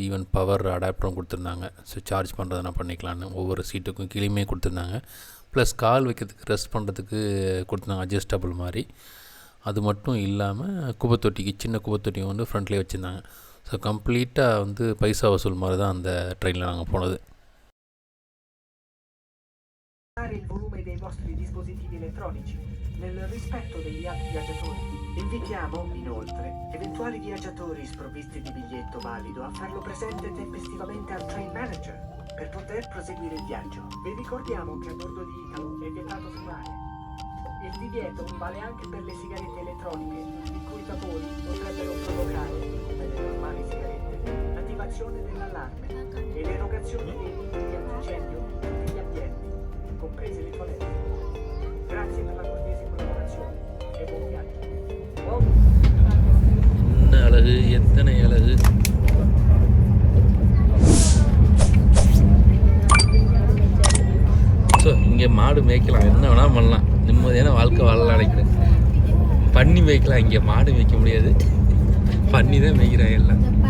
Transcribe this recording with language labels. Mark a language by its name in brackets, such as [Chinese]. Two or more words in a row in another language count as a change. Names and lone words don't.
[English] even power adapterum [Tamil] கொடுத்துருந்தாங்க. [English] so charge [Tamil] பண்ணுறதுனா பண்ணிக்கலான்னு ஒவ்வொரு சீட்டுக்கும் கீழேயுமே கொடுத்துருந்தாங்க. ப்ளஸ் கால் வைக்கிறதுக்கு, ரெஸ்ட் பண்ணுறதுக்கு கொடுத்துருந்தாங்க, அட்ஜஸ்டபுள் மாதிரி. அது மட்டும் இல்லாமல் குப்பைத்தொட்டிக்கு, சின்ன குப்பைத்தொட்டியும் வந்து ஃப்ரண்ட்லேயே வச்சுருந்தாங்க. [English] so completeaaga [Tamil] வந்து [Hindi] पैसा वसूल [Tamil] மாதிரி தான் அந்த ட்ரெயினில் நாங்கள் போனது. [Italian] Il volume dei vostri dispositivi elettronici nel rispetto degli altri viaggiatori. Invitiamo inoltre eventuali viaggiatori sprovvisti di biglietto valido a farlo presente tempestivamente al [English] train manager [Italian] per poter proseguire il viaggio. Vi ricordiamo che a bordo di Italo è vietato fumare. Il divieto vale anche per le sigarette elettroniche, i cui vapori potrebbero provocare, come le normali sigarette, l'attivazione dell'allarme e l'erogazione dei limiti di antincendio in tutti gli ambienti, comprese le toilette. Grazie per la cortese collaborazione e buon viaggio. [Tamil] என்ன அழகு, எத்தனை அழகு! ஸோ இங்கே மாடு மேய்க்கலாம், என்ன வேணால் பண்ணலாம், நிம்மதியான வாழ்க்கை வாழலாம் நினைக்கிறேன். பன்னி மேய்க்கலாம், இங்கே மாடு மேய்க்க முடியாது, பன்னி தான் மேய்க்கிறாங்க எல்லாம்.